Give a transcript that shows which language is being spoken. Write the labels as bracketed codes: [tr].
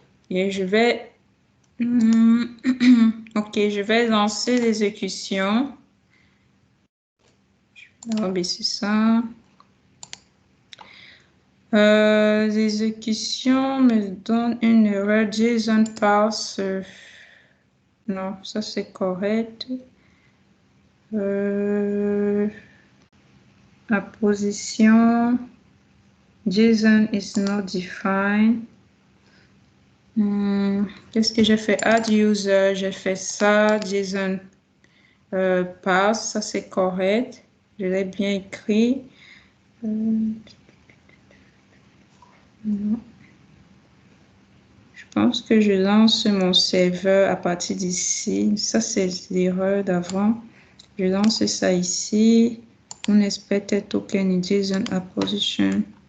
[fr] Et je vais... ok, je vais lancer l'exécution. Je vais rabaisser ça. L'exécution me donne une erreur JSON parse. Non, ça c'est correct. La position JSON [en] is not defined. [fr] Qu'est-ce que j'ai fait? Add user, j'ai fait ça. JSON parse, ça c'est correct. Je l'ai bien écrit. Non. Je pense que je lance mon serveur à partir d'ici. Ça, c'est l'erreur d'avant. Je lance ça ici. [en] On expected token in JSON app position.